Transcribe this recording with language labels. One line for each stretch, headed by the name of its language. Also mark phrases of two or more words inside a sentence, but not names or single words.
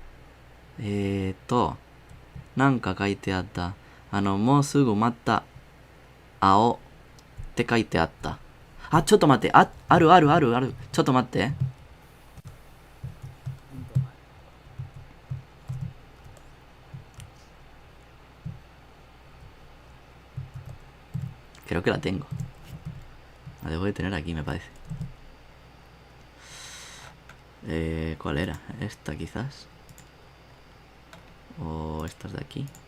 Japanese: なんか書いてあった。もうすぐまた、青って書いてあった。あ、ちょっと待って。ある。ちょっと待って。
Spanish: Creo que la tengo. La debo de tener aquí, me parece. ¿Cuál era? ¿Esta quizás? ¿O estas de aquí?